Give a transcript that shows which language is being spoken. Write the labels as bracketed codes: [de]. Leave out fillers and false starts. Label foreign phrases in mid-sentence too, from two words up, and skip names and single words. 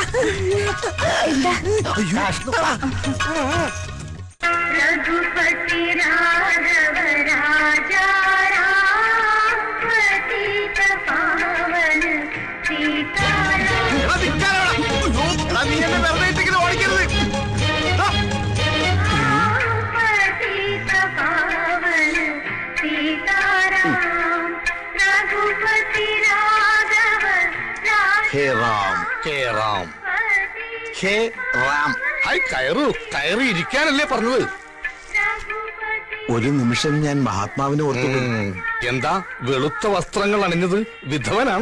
[hi] रघुपति राघव राजा राम पतित पावन सीताराम [ml] എടാ, നിക്കാനെടാ. അയ്യോ, എടാ, നീ എന്നെ വെറുതെ ഇട്ടിങ്ങനെ ഓടിക്കരുത്. ആ, [hi] पतित पावन सीताराम रघुपति राघव ഹേ राजा [ml] റാം, ഹേ റാം, ഹേ റാം. ഹായ് കയറു കയറി ഇരിക്കാനല്ലേ പറഞ്ഞത്? ഒരു നിമിഷം ഞാൻ മഹാത്മാവിനെ ഓർത്തു. എന്താ വെളുത്ത വസ്ത്രങ്ങൾ അണിഞ്ഞത്? വിധവനാണോ?